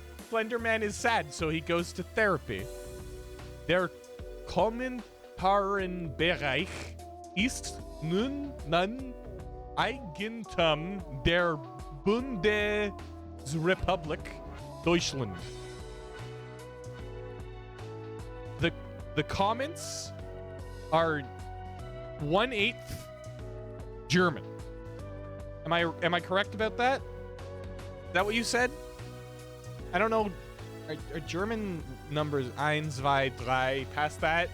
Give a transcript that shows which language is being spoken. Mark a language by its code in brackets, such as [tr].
[en] Slenderman is sad, so he goes to therapy. [de] Der Kommentarbereich ist nun Eigentum der Bundesrepublik Deutschland. [en] The comments are 1/8 German. Am I correct about that? Is that what you said? I don't know. Are German numbers 1, 2, 3 past that?